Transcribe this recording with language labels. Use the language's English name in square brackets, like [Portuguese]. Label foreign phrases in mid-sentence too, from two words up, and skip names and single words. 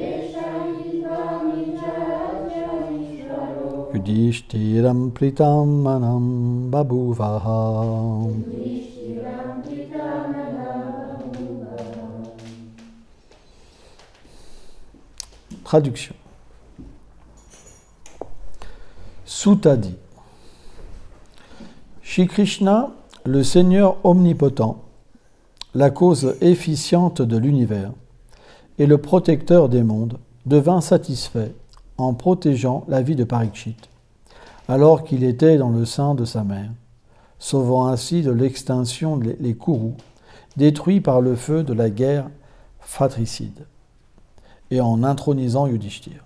[Sanskrit] Yudhishtiram Pritam Manam Babhuvaha. [French] Traduction. Sutta dit: Shri Krishna, le Seigneur omnipotent, la cause efficiente de l'univers et le protecteur des mondes, devint satisfait en protégeant la vie de Parikshit, alors qu'il était dans le sein de sa mère, sauvant ainsi de l'extinction les Kurus, détruits par le feu de la guerre fratricide, et en intronisant Yudhishthir.